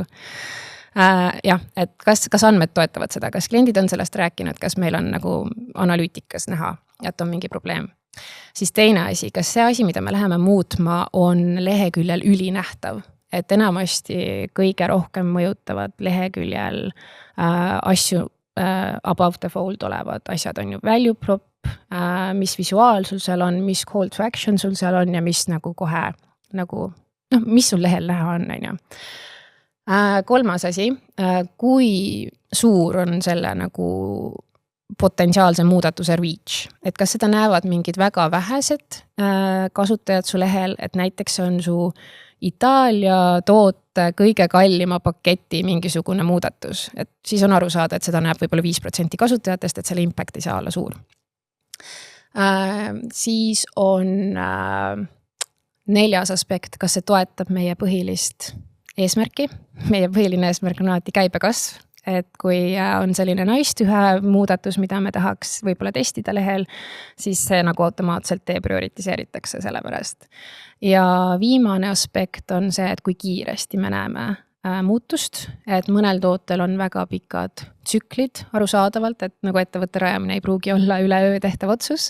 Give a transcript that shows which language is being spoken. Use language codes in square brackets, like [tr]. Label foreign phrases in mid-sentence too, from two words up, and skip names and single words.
[et] Jah, et kas andmed toetavad seda, kas kliendid on sellest rääkinud, kas meil on nagu analüütikas näha, et on mingi probleem. Siis teine asi, kas see asi, mida me läheme muutma, on leheküljel ülinähtav, et enamasti kõige rohkem mõjutavad leheküljel asju [en] above the fold [et] olevad asjad on ju [en] value prop, [et] mis visuaal sul seal on, mis [en] call to action [et] sul seal on ja mis nagu kohe nagu, mis sul lehel näha on ju. Kolmas asi, kui suur on selle nagu potentsiaalse muudatuse reach, et kas seda näevad mingid väga vähesed kasutajad su lehel, et näiteks on su Itaalia toote kõige kallima paketi mingisugune muudatus, et siis on aru saada, et seda näeb võib-olla 5% kasutajatest, et selle impact ei saa olla suur. Siis on 4. aspekt, kas see toetab meie põhilist eesmärki. Meie põhiline eesmärk on alati käibekasv, et kui on selline [en] nice to have [et] muudatus, mida me tahaks võib-olla testida lehel, siis see nagu automaatselt deprioritiseeritakse selle pärast. Ja viimane aspekt on see, et kui kiiresti me näeme muutust, et mõnel tootel on väga pikad tsüklid arusaadavalt, et nagu ettevõtte rajamine ei pruugi olla üleöö tehtav otsus.